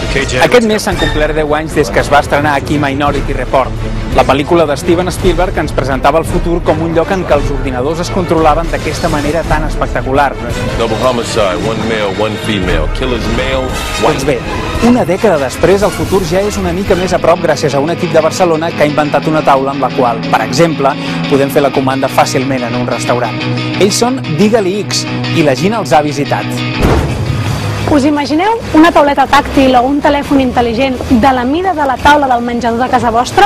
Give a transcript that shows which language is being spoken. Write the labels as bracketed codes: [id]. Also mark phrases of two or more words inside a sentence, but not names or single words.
[ca] Aquest mes s'han complert 10 anys des que es va estrenar aquí Minority Report, la pel·lícula de Steven Spielberg que ens presentava el futur com un lloc en què els ordinadors es controlaven d'aquesta manera tan espectacular. [en] Double homicide, one male, one female, killer's male, [ca] Doncs bé, una dècada després el futur ja és una mica més a prop gràcies a un equip de Barcelona que ha inventat una taula amb la qual, per exemple, podem fer la comanda fàcilment en un restaurant. Ells són Digue-li X i la Gina els ha visitat. Us imagineu una tauleta tàctil o un telèfon intel·ligent de la mida de la taula del menjador de casa vostra?